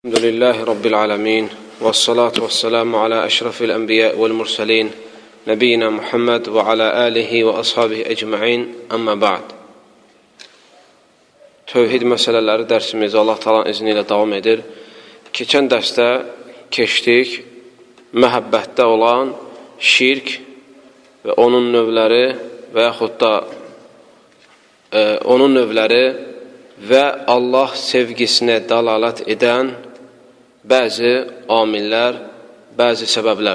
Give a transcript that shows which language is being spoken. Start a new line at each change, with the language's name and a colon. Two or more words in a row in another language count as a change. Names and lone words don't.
Arabic: الحمد لله رب العالمين والصلاة والسلام على أشرف الأنبياء والمرسلين. نبينا محمد وعلى آله وأصحابه أجمعين. أما بعد.
Azerbaijani: Tövhid məsələləri dərsimiz Allah Taala'nın izni ilə davam edir. Keçən dərsdə keçdik məhəbbətdə olan şirk və onun növləri və yaxud da onun növləri və Allah sevgisinə dəlalət edən bəzi amillər, bəzi səbəblər.